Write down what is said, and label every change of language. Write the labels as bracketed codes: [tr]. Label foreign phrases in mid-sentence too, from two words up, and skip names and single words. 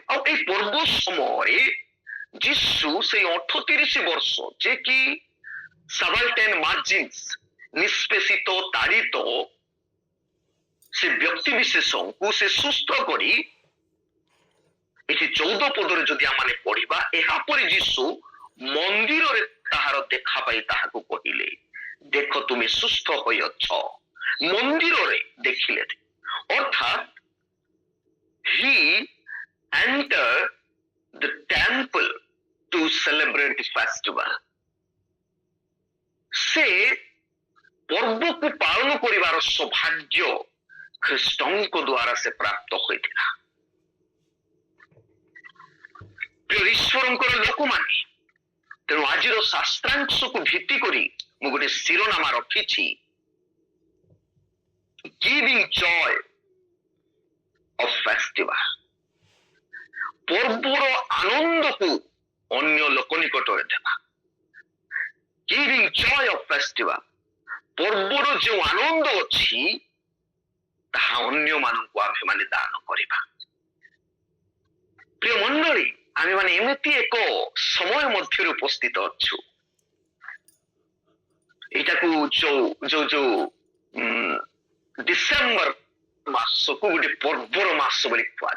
[or] ଆଉ এই ପର୍ବ ସମୟରେ ଯୀଶୁ ସେଇ 38 ବର୍ଷ, ଯେ କି [en] subaltern margins, [or] ନିଷ୍ପେଷିତ, ତାଡ଼ିତ ସେ ବ୍ୟକ୍ତି ବିଶେଷଙ୍କୁ ସେ ସୁସ୍ଥ କରି, ଏଠି 14 ପଦରେ ଯଦି ଆମେ ପଢିବା, ଏହାପରେ ଯୀଶୁ ମନ୍ଦିରରେ ତାହାର ଦେଖା ପାଇ ତାହାକୁ କହିଲେ, ଦେଖ ତୁମେ ସୁସ୍ଥ ହୋଇଅଛ। ମନ୍ଦିରରେ ଦେଖିଲେ, ଅର୍ଥାତ୍ [en] he entered the temple to celebrate the festival। [or] ସେ ପର୍ବକୁ ପାଳନ କରିବାର ସୌଭାଗ୍ୟ ଖ୍ରୀଷ୍ଟଙ୍କ ଦ୍ୱାରା ସେ ପ୍ରାପ୍ତ ହୋଇଥିଲା। ପ୍ରିୟ ଈଶ୍ୱରଙ୍କର ଲୋକମାନେ, ତେଣୁ ଆଜିର ଶାସ୍ତ୍ରାଂଶକୁ ଭିତ୍ତି କରି ମୁଁ ଗୋଟେ ଶିରୋନାମା ରଖିଛି, [en] giving joy of festival। [or] ପର୍ବର ଆନନ୍ଦକୁ ଅନ୍ୟ ଲୋକ ନିକଟରେ ଦେବା। [en] giving joy of festival, [or] ପର୍ବର ଯେଉଁ ଆନନ୍ଦ ଅଛି ତାହା ଅନ୍ୟମାନଙ୍କୁ ଆମେମାନେ ଦାନ କରିବା। ପ୍ରିୟ ମଣ୍ଡଳୀ, ଆମେମାନେ ଏମିତି ଏକ ସମୟ ମଧ୍ୟରେ ଉପସ୍ଥିତ ଅଛୁ, ଏଇଟାକୁ ଯୋଉ ଡିସେମ୍ବର ମାସକୁ ଗୋଟେ ପର୍ବର ମାସ ବୋଲି କୁହାଯାଏ।